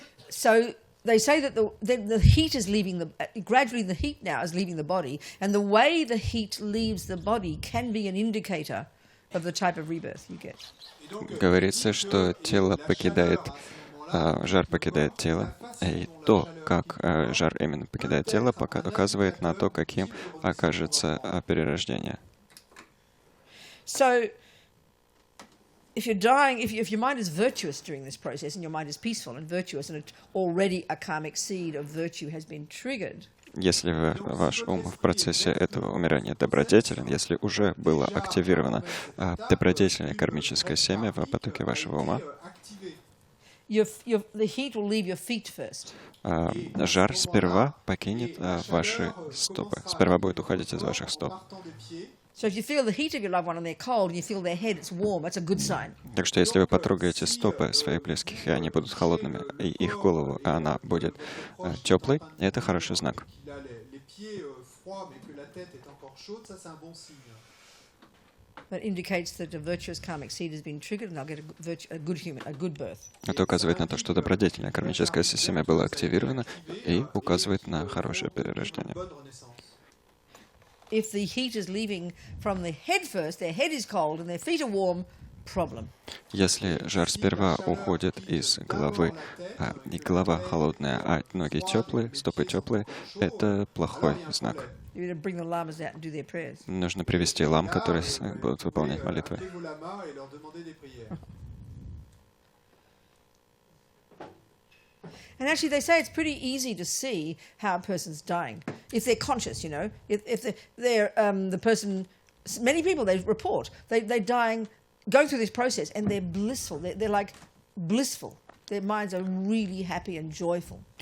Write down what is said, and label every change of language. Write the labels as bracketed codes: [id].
[en] So they say that the heat is leaving gradually the heat now is leaving the body, and the way the heat leaves the body can be an indicator of the type of rebirth you get. [ru] Говорится, что тело покидает, жар покидает тело, и то, как жар именно покидает тело, указывает на то, каким окажется перерождение. [en] So if you're dying, if your mind is virtuous during this process, and your mind is peaceful and virtuous, and already a karmic seed of virtue has been triggered, [ru] Если ваш ум в процессе этого умирания добродетелен, если уже было активировано добродетельное кармическое семя в потоке вашего ума, [en] the heat will leave your feet first. [ru] Жар сперва покинет ваши стопы. Сперва будет уходить из ваших стоп. [en] So if you feel the heat of your loved one and they're cold, and you feel their head, it's warm, that's a good sign. [ru] Так что если вы потрогаете стопы своих близких, и они будут холодными, и их голову, а она будет теплой, это хороший знак. [fr] Qu'il a les pieds froids mais que la tête est encore chaude, ça c'est un bon signe. [en] That indicates that a virtuous karmic seed has been triggered, and they'll get a good birth. [ru] Это указывает на то, что добродетельное кармическое семя было активировано и указывает на хорошее перерождение. [fr] Bonne renaissance. [en] If the heat is leaving from the head first, their head is cold and their feet are warm, problem. [ru] Если жар сперва уходит из головы, и голова холодная, а ноги теплые, стопы теплые, это плохой знак. [en] You better bring the lamas out and do their prayers. [ru] Нужно привести лам, которые будут выполнять молитвы. [fr] Appelez vos lamas et leur demandez des prières. [en] And actually, they say it's pretty easy to see how a person's dying if they're conscious. You know, if they're the person. Many people they report they're dying, going through this process, and they're blissful. They're like blissful. Their minds are really happy and joyful.